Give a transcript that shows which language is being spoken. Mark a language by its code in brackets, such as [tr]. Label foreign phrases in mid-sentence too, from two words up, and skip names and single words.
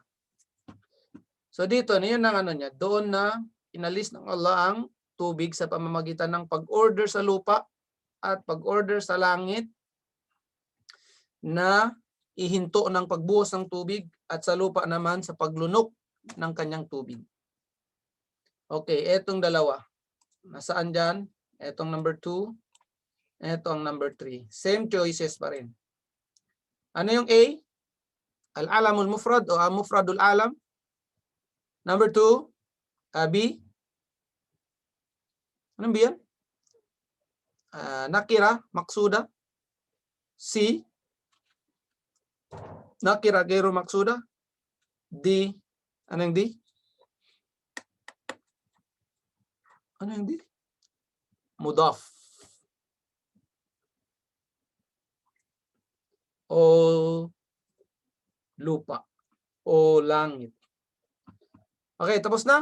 [tl] So dito, yun ang ano niya, doon na inalis ng Allah ang tubig sa pamamagitan ng pag-order sa lupa at pag-order sa langit na ihinto ng pagbuhos ng tubig at sa lupa naman sa paglunok ng kanyang tubig. Okay, etong dalawa. Nasaan dyan? Etong number 2. Eto ang number 3. [en] Same choices [tl] pa rin. Ano yung A? [ar] العلم المفرد o مفرد العلم. [tl] Number 2, B. Anong B yan? [ar] نكرة مقصودة. C. نكرة غير مقصودة. [tl] D. Ano yung D? Ano yung D? Mudaf. O lupa. O langit. Okay, tapos na.